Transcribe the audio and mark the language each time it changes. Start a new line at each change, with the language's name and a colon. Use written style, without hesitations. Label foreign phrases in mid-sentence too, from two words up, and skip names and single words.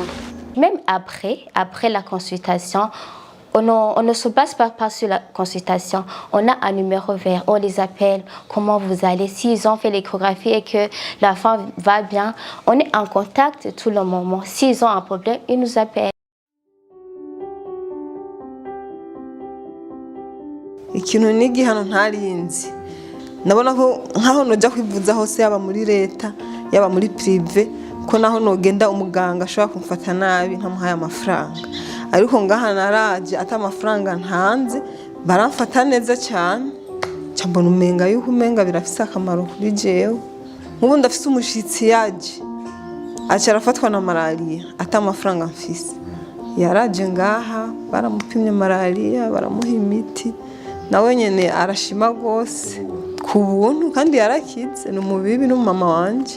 French: Même après la consultation, on ne se base pas sur la consultation. On a un numéro vert, on les appelle, comment vous allez. S'ils ont fait l'échographie et que la femme va bien, on est en contact tout le moment. S'ils ont un problème, ils nous appellent.
Rundi: Ikintu nigi hano ntarinzi nabona ko nkaho nojya kwivuza hose yaba muri leta yaba muri prive ko naho nogenda umuganga ashobora kumfata nabi ntamuhaye amafaranga ariko ngaha naraje ata amafaranga ntanze baramfata neza cyane cyambona umenga yuko umenga birafise akamaro kuri jewe nk'ubu ndafise umushitsi yaje aca arafatwa na malaria ata amafaranga mfise yaraje ngaha baramupimye malaria baramuha imiti nawe nyene arashima gose ku buntu kandi yarakize ni umubibi n'umama wanje